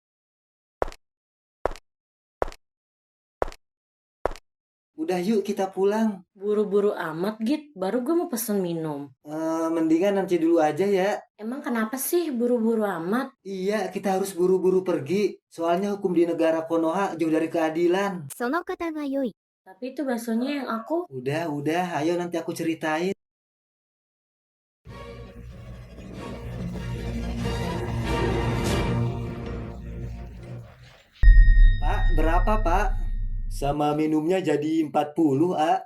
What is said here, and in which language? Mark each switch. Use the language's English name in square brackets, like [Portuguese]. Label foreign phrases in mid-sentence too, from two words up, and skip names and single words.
[Indonesian] Udah yuk kita pulang. Buru-buru amat, Git. Baru gue mau pesen minum. Mendingan nanti dulu aja ya. Emang kenapa sih buru-buru amat? Iya, kita harus buru-buru pergi. Soalnya hukum di negara Konoha jauh dari keadilan. [Japanese] その方が良い。 [Indonesian] Tapi itu baksonya yang aku... Udah, ayo nanti aku ceritain. Pak, berapa, Pak? Sama minumnya jadi 40, A.